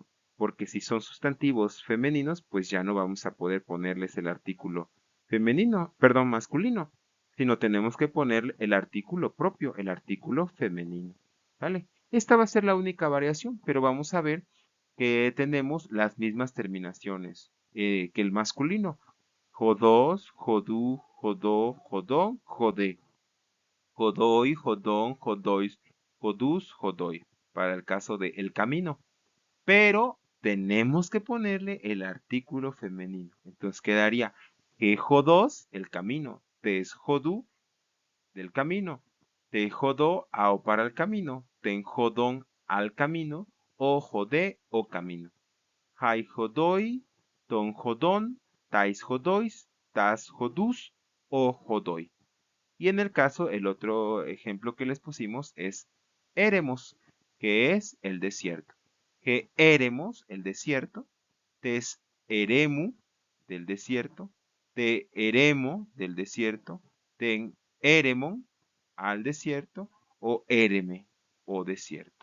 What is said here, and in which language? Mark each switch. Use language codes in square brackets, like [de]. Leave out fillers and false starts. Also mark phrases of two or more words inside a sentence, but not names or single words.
[es] Porque si son sustantivos femeninos, pues ya no vamos a poder ponerles el artículo femenino, perdón, masculino, sino tenemos que poner el artículo propio, el artículo femenino. ¿Vale? Esta va a ser la única variación, pero vamos a ver que tenemos las mismas terminaciones que el masculino. [el] ὁδός, ὁδοῦ, ὁδῷ, ὁδόν, ὁδέ. ὁδοί, ὁδῶν, ὁδοῖς, ὁδούς, ὁδοί. [es] Para el caso de el camino. Pero tenemos que ponerle el artículo femenino. Entonces quedaría [el] ἡ ὁδός, [es] el camino. [el] τῆς ὁδοῦ, [es] del camino. [el] τῇ ὁδῷ [es] ao para el camino. [el] τὴν ὁδόν [es] al camino. [el] ὦ ὁδέ [es] o camino. [el] αἱ ὁδοί, τῶν ὁδῶν, ταῖς ὁδοῖς, τὰς ὁδούς ὦ ὁδοί. [es] Y en el caso, el otro ejemplo que les pusimos es éremos, que es el desierto. [el] ἡ ἔρημος, [es] el desierto, [el] τῆς ἐρήμου, [es] del desierto, [el] τῇ ἐρήμῳ, [es] del desierto, [el] τὴν ἔρημον, [es] al desierto, [el] ὦ ἔρημε, [es] o desierto.